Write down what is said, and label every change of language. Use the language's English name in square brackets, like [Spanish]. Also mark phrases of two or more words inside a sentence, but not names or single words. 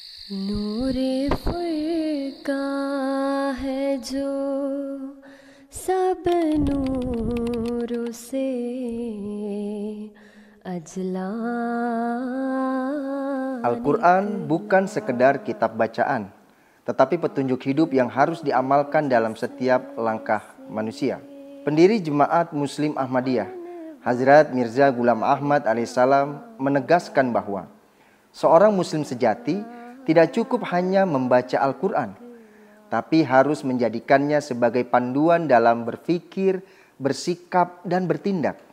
[Urdu] نورِ فرقاں ہے جو سب نوروں سے اجلیٰ. [Indonesian] Al-Quran bukan sekedar kitab bacaan, tetapi petunjuk hidup yang harus diamalkan dalam setiap langkah manusia. Pendiri Jemaat Muslim Ahmadiyah, Hazrat Mirza Ghulam Ahmad alaihissalam menegaskan bahwa seorang muslim sejati tidak cukup hanya membaca Al-Quran, tapi harus menjadikannya sebagai panduan dalam berpikir, bersikap, dan bertindak.